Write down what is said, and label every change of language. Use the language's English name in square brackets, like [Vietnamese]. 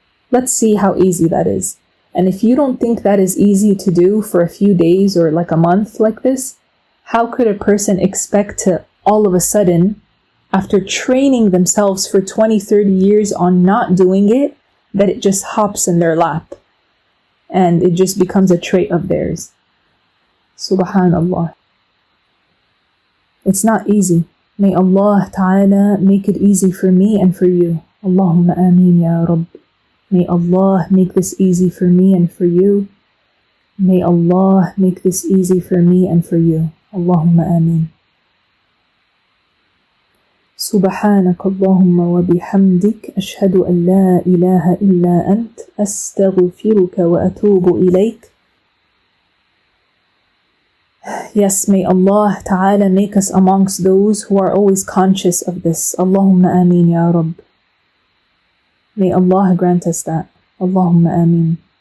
[English] Let's see how easy that is. And if you don't think that is easy to do for a few days or like a month like this, how could a person expect to all of a sudden, after training themselves for 20, 30 years on not doing it, that it just hops in their lap and it just becomes a trait of theirs? Subhanallah. It's not easy. May Allah Ta'ala make it easy for me and for you. Allahumma ameen ya Rabb. May Allah make this easy for me and for you. May Allah make this easy for me and for you. Allahumma ameen. [Arabic] سبحانك اللهم وبحمدك أشهد أن لا إله إلا أنت أستغفرك وأتوب إليك. [English] Yes, may Allah Ta'ala make us amongst those who are always conscious of this. Allahumma ameen ya Rabb. May Allah grant us that. Allahumma ameen.